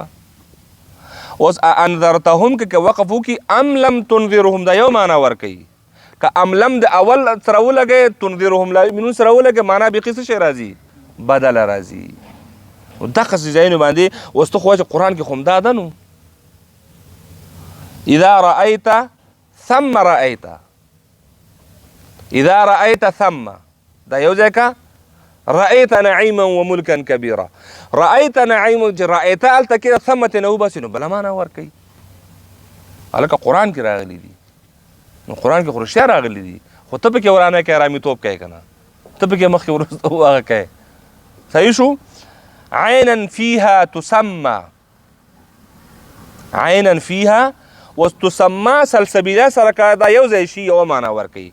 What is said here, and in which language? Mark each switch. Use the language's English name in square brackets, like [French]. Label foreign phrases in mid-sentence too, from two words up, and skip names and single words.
[Pashto] اوس انذرتهم کې که وقف وکړي [Arabic] ام لم تنذرهم [Pashto] دا یو معنا ورکوي. که [Arabic] ام لم [Pashto] د اول سره ولګئ [Arabic] تنذرهم لا یؤمنون [Pashto] سره ولګئ معنا بیخي څه شی راځي؟ بدله راځي. دغسې ځایونو باندې اوس ته خو وایه چې قرآن کې خو همدا ده نو. [Arabic] اذا رأيت ثم رأيت، اذا رأيت ثم [Pashto] دا یو ځای که [Arabic] رأيت نعيما وملكا كبيرا. رأيت نعيما [Pashto] چې رأيت هلته کې ثم ته نه وباسي نو بله معنا ورکوي. هلکه قرآن کې راغلي دي، نو قرآن کې خو رښتیا راغلي دي، خو ته پکې ورانه کوې، رامیتوب کوې که نه، ته پکې مخکې وروسته هغه کوې. صحیح شو؟ [Arabic] عینا فیها تسمى، عینا فیها وتسمى سلسبیله [Pashto] سره که دا یو ځای شي یوه معنا ورکوي.